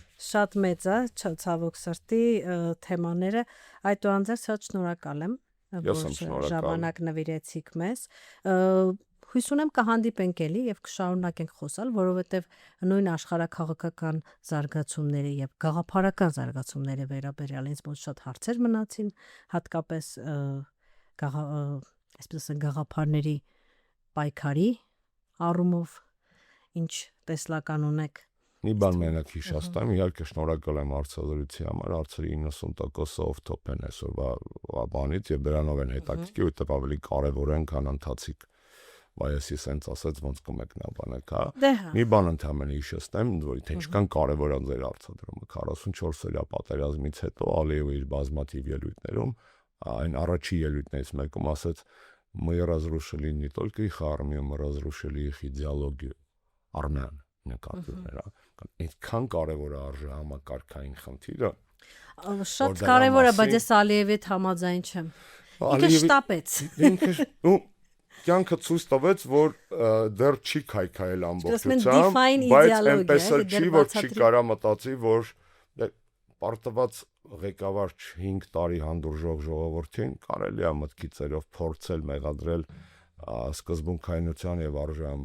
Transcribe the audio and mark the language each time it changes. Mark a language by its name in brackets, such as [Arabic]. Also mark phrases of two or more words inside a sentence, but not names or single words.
[Armenian] Շատ մեծ է, ցավոք սրտի թեմաները, այդուհանդերձ շատ շնորհակալ եմ ժամանակ նվիրեցիք մեզ, հույս ունեմ կհանդիպենք էլի եւ կշարունակենք խոսալ, որովհետեւ նույն աշխարհաքաղաքական զարգացումների եւ գաղափարական զարգացումների վերաբերյալ ինձ մոտ շատ հարցեր մնացին, հատկապես այսպես ասած գաղափարների պայքարի առումով ինչ տեսլական ունեք։ Մի բան մենակ հիշաստամ, իհարկե շնորհակալ եմ հարցազրույցի համար, հարցերի 90%-ը off-top են այսօրվա բանից եւ դրանով են հետաքրքիր, որտեղ ավելի կարեւոր են, քան ընթացիկ։ Բայց ես սենց ասած ոնց կմեկնաբանեք, հա։ Մի բան ընդհանրապես հիշեցնեմ, որ թե ինչքան կարեւոր է ձեր հարցադրումը 44 օրյա պատերազմից հետո Ալիևը իր բազմաթիվ ելույթներում, այն առաջի ելույթներից մեկում ասաց [Russian] мы разрушили не только их армию, мы разрушили их идеологию армян [Armenian] նկատումները, այդքան կարևոր է արժեհամակարգային խնդիրը։ Շատ կարևոր է, բայց ես Ալիևի հետ համաձայն չեմ։ Ինքը շտապեց։ Կյանքը ցույց տվեց, որ դեռ չի քայքայել ամբողջությամբ, բայց այնպես չի, որ չի կարա մտածի, որ պարտված ղեկավար 5 տարի հանդուրժող ժողովրդին կարելի է մտքի ծերով փորձել մեղադրել սկզբունքայնության եւ արժեհամակարգի։